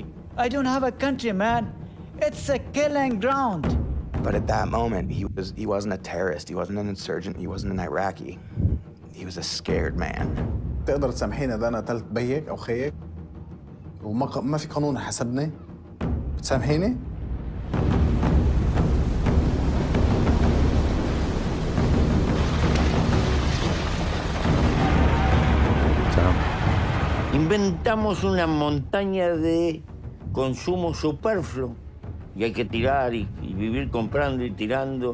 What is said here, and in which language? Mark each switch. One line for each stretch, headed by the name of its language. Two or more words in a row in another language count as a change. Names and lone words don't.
English: I don't have a country, man. It's a killing ground. But at that moment, he wasn't a terrorist, he wasn't an insurgent, he wasn't an Iraqi. He was a scared man.
Arabic: تقدر تسامحيني ده انا قتلت بيك او خيك وما في قانون حسبني. بتسامحيني؟
Spanish: Inventamos una montaña de consumo superfluo y hay que tirar y vivir comprando y tirando.